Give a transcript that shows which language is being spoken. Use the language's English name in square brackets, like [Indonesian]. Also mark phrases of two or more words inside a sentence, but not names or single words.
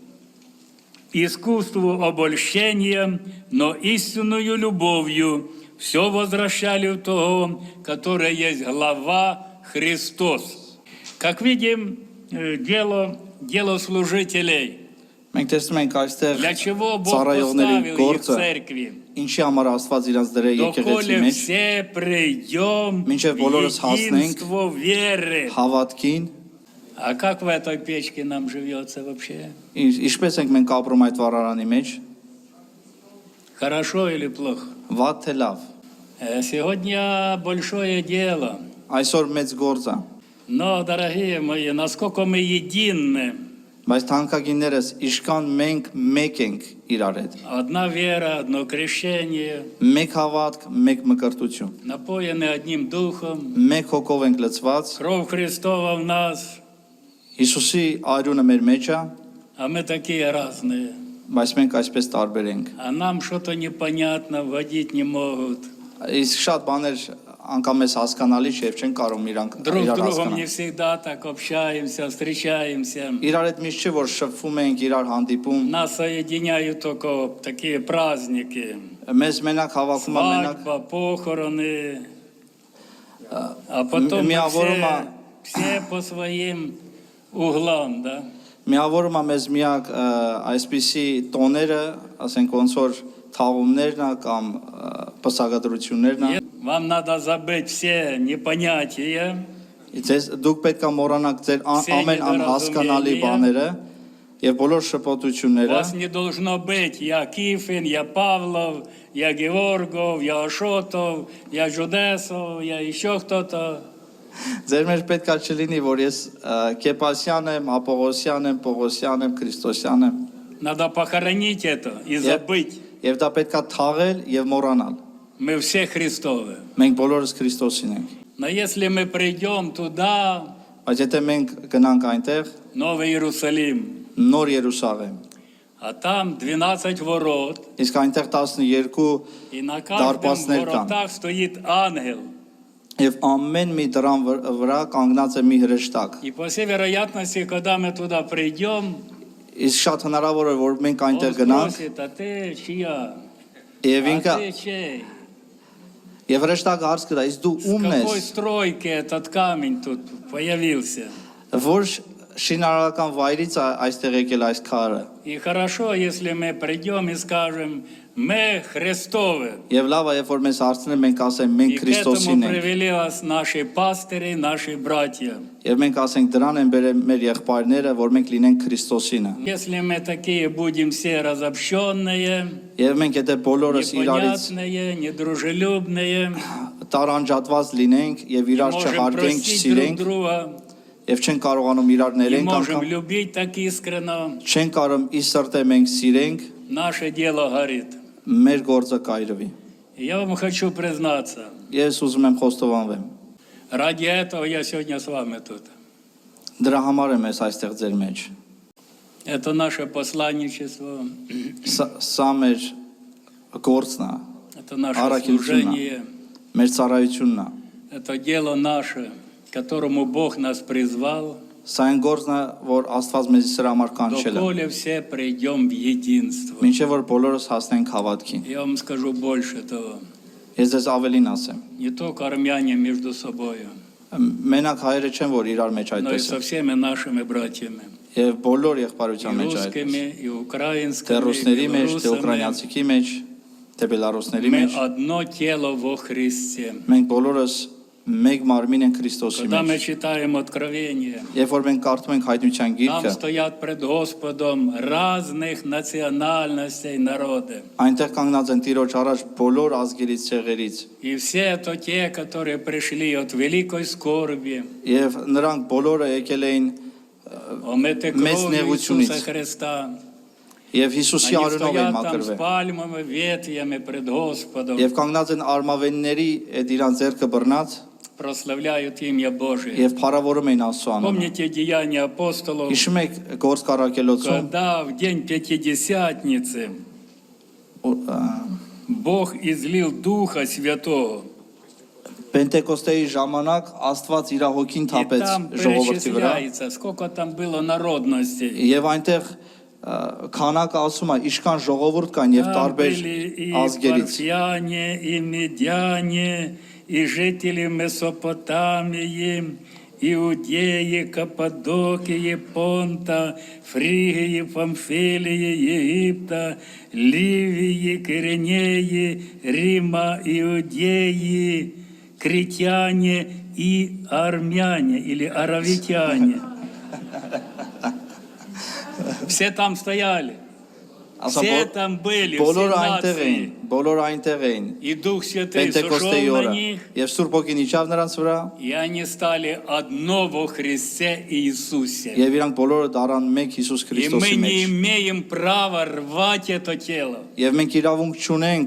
[Russian] искусству обольщения, но истинную любовью все возвращали в того, который есть глава Христос. Как видим, дело служителей. [Armenian] Մենք տեսնում ենք այստեղ [Russian] Для чего Бог [Armenian] ծառայողների [Russian] поставил их в [Armenian] գործը, [Russian] церкви? [Armenian] ինչի համար Աստված իրանց դրել եկեղեցի [Russian] Доколе [Armenian] մեջ, [Russian] все придем [Armenian] Մինչև [Russian] в [Armenian] բոլորս հասնենք [Russian] единство веры. [Armenian] հավատքին, [Russian] А как в этой печке нам живется вообще? [Armenian] ինչպես ենք մենք ապրում այդ վառարանի մեջ, [Russian] Хорошо или плохо? [Armenian] վատ թե լավ։ [Russian] Сегодня большое дело. [Armenian] Այսօր մեծ գործ է, [Russian] Но, дорогие мои, насколько мы едины. [Armenian] բայց թանկագիններս իշքան մենք մեկ ենք իրար հետ։ [Russian] Одна вера, одно крещение, [Armenian] Մեկ հավատք, մեկ մկրտություն։ [Russian] напоены одним духом, [Armenian] Մեկ հոգով ենք լցված, [Russian] кровь Христова в нас, [Armenian] Հիսուսի արյունը մեր մեջ է, [Russian] а мы такие разные. [Armenian] բայց մենք այսպես տարբեր ենք։ [Russian] А нам что-то непонятно, водить не могут. [Armenian] Իսկ շատ բաներ անգամ էս հասկանալի չէ, եւ չեն կարող իրանք [Russian] Друг с [Armenian] իրար [Russian] другом не [Armenian] հասկանալ։ [Russian] всегда так общаемся, встречаемся. [Armenian] Իրար հետ միշտ չէ որ շփվում ենք, իրար հանդիպում, [Russian] Нас соединяют только такие праздники. [Armenian] մեզ մենակ հավաքում է մենակ [Russian] Свадьба, похороны. А потом мы [Armenian] Միավորումը [Russian] все по своим углам, да? [Armenian] միավորում է մեզ միակ այսպիսի տոները, ասենք ոնց որ թաղումներն է կամ պսակադրություններն է։ [Russian] Вам надо забыть все непонятия, [Armenian] Ձեզ դուք պետք է մոռանաք ձեր ամեն անհասկանալի բաները եւ բոլոր [Russian] у [Armenian] շփոթությունները։ [Russian] вас не должно быть я Кифин, я Павлов, я Георгов, я Ашотов, я Жудесов, я еще кто-то. [Armenian] Ձեր մեջ պետք է չլինի, որ ես Կեպասյան եմ, Ապողոսյան եմ, Պողոսյան եմ, Քրիստոսյան եմ։ [Russian] Надо похоронить это и забыть. [Armenian] Եվ դա պետք է թաղել եւ մոռանալ։ [Russian] Мы все Христовы. [Armenian] Մենք բոլորս Քրիստոսին ենք։ [Russian] Но если мы придем туда, [Armenian] Բայց եթե մենք գնանք այնտեղ, [Russian] Новый Иерусалим, [Armenian] Նոր Երուսաղեմ, [Russian] а там 12 ворот, [Armenian] իսկ այնտեղ 12 [Russian] и на каждом [Armenian] դարպասներ կան։ [Russian] воротах стоит ангел. [Armenian] Եվ ամեն մի դրան վրա կանգնած է մի հրեշտակ։ [Russian] И по всей вероятности, когда мы туда придем, [Armenian] Իսկ շատ հնարավոր է որ մենք [Russian] он [Armenian] այնտեղ գնանք [Russian] спросит, а ты чья? [Armenian] եւ [Russian] А [Armenian] ինքը [Russian] ты чей? [Armenian] եւ հրեշտակը հարց կտա, իսկ դու [Russian] С [Armenian] ումն [Russian] какой [Armenian] ես, [Russian] стройки этот камень тут появился? [Armenian] որ շինարարական վայրից այստեղ եկել այս քարը։ [Russian] И хорошо, если мы придем и скажем, мы Христовы. [Armenian] Եվ լավ է, երբ որ մեզ հարցնեն, մենք ասենք մենք [Russian] И к этому [Armenian] Քրիստոսին ենք։ [Russian] привели нас наши пастыри, наши братья. [Armenian] Եվ մենք ասենք դրան են բերել մեր եղբայրները, որ մենք լինենք Քրիստոսինը։ [Russian] Если мы такие будем все разобщенные, [Armenian] Եվ մենք եթե բոլորս իրարից [Russian] непонятные, недружелюбные, [Armenian] տարանջատված լինենք եւ [Russian] не [Armenian] իրար [Russian] можем [Armenian] չհարգենք, [Russian] простить друг [Armenian] չսիրենք [Russian] друга, [Armenian] եւ չեն կարողանում իրար [Russian] не [Armenian] ներենք [Russian] можем [Armenian] անգամ, [Russian] любить так искренно, [Armenian] չեն կարող ի սրտե մենք սիրենք, [Russian] наше дело горит. [Armenian] մեր գործը կայրվի։ [Russian] И я вам хочу признаться, [Armenian] Ես ուզում եմ խոստովանվեմ։ [Russian] ради этого я сегодня с вами тут. [Armenian] Դրա համար եմ ես այստեղ ձեր մեջ։ [Russian] Это наше посланничество, [Armenian] Սա մեր գործն է, [Russian] это наше [Armenian] Аракельчуна. [Russian] служение, [Armenian] մեր ծառայությունն է։ [Russian] это дело наше, к которому Бог нас призвал, [Armenian] Սա այն գործն է, որ Աստված մեզ սրա համար կանչել է։ [Russian] доколе все придем в единство. [Armenian] Մինչև որ բոլորս հասնենք հավատքի։ [Russian] Я вам скажу больше того. [Armenian] Ես ձեզ ավելին ասեմ։ [Russian] Не только армяне между собой, [Armenian] Մենակ հայերը չեն, որ իրար մեջ [Russian] но и [Armenian] այդպես [Russian] со [Armenian] են։ [Russian] всеми нашими братьями. [Armenian] Եվ բոլոր [Russian] И [Armenian] եղբայրության մեջ այդպես։ [Russian] русскими, и [Armenian] Թե [Russian] украинскими, [Armenian] ռուսների [Russian] и [Armenian] մեջ, թե [Russian] белорусами. [Armenian] ուկրաինացիքի մեջ, թե բելարուսների [Russian] Мы [Armenian] մեջ, [Russian] одно тело во Христе. [Armenian] մենք բոլորս մեկ մարմին ենք Քրիստոսի [Russian] Когда мы [Armenian] մեջ։ [Russian] читаем Откровение, [Armenian] Երբ որ մենք կարդում ենք հայտնության [Russian] там [Armenian] գիրքը, [Russian] стоят пред Господом разных национальностей народы. [Armenian] այնտեղ կանգնած են Տիրոջ առաջ բոլոր ազգերից, ցեղերից, [Russian] И все это те, которые пришли от великой скорби, [Armenian] եւ նրանք բոլորը եկել էին [Russian] омыты [Armenian] Մեծ [Russian] кровью [Armenian] նեղությունից. [Russian] Иисуса Христа. [Armenian] եւ Հիսուսի [Russian] Они [Armenian] արյունով էին [Russian] стоят там с [Armenian] մաքրվել։ [Russian] пальмовыми ветвями пред Господом, [Armenian] Եվ կանգնած են արմավենների այդ իրան ձեռքը բռնած [Russian] прославляют имя Божие. [Armenian] եւ փառավորում էին Աստծո անունը։ [Russian] Помните Деяния апостолов, [Armenian] Հիշում եք գործ կարակելոցում [Russian] когда в день Пятидесятницы Бог излил Духа Святого, [Armenian] Պենտեկոստեի ժամանակ Աստված իր հոգին [Russian] и [Armenian] թափեց [Russian] там [Armenian] ժողովրդի վրա [Russian] перечисляется, сколько там было народностей. [Armenian] եւ այնտեղ քանակը ասում է իշքան ժողովուրդ կան եւ [Russian] Там [Armenian] տարբեր [Russian] были и [Armenian] ազգերից [Russian] парфяне, и медяне, и жители Месопотамии, Иудеи, Каппадокии, Понта, Фригии, Памфилии, Египта, Ливии, Киринеи, Рима, Иудеи, критяне и армяне или аравитяне. Все там стояли. Все там были, все [Armenian] բոլորը այնտեղ էին, [Russian] нации. [Armenian] բոլորը այնտեղ էին [Russian] И Дух Святый [Armenian] Պենտեկոստեի [Russian] сошел [Armenian] օրը [Russian] на них, [Armenian] եւ Սուրբ ոգին իջավ նրանց վրա [Russian] и они стали одно во Христе Иисусе. [Armenian] եւ իրանք բոլորը դառան մեկ Հիսուս [Russian] И мы [Armenian] Քրիստոսի [Russian] не [Armenian] մեջ [Russian] имеем права рвать это тело. [Armenian] եւ մենք իրավունք չունենք